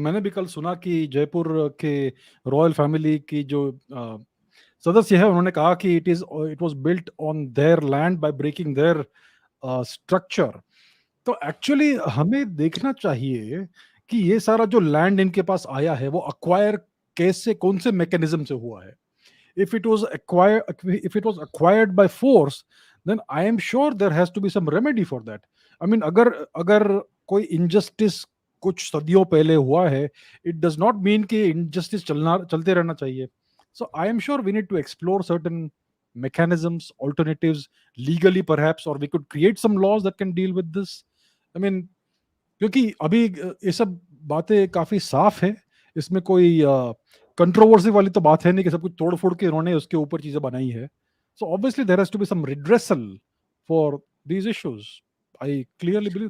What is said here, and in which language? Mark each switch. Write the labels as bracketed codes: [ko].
[hi] मैंने भी कल सुना कि जयपुर के रॉयल फैमिली की जो सदस्य है, उन्होंने कहा कि [en] It was built on their land by breaking their structure. [hi] तो एक्चुअली हमें देखना चाहिए कि ये सारा जो लैंड इनके पास आया है, वो अक्वायर कैसे, कौन से मैकेनिज्म से हुआ है। [en] If it was acquired by force, then I am sure there has to be some remedy for that. I mean, [hi] अगर अगर कोई injustice कुछ सदियों पहले हुआ है, [en] it does not mean [hi] कि injustice चलते रहना चाहिए. [en] So I am sure we need to explore certain mechanisms, alternatives, legally perhaps, or we could create some laws that can deal with this. I mean, [hi] क्योंकि अभी ये सब बातें काफी साफ है। इसमें कोई कंट्रोवर्सी वाली तो बात है नहीं कि सब कुछ तोड़ फोड़ के इन्होंने उसके ऊपर चीजें बनाई है। [en] So obviously there has to be some redressal for these issues. I clearly believe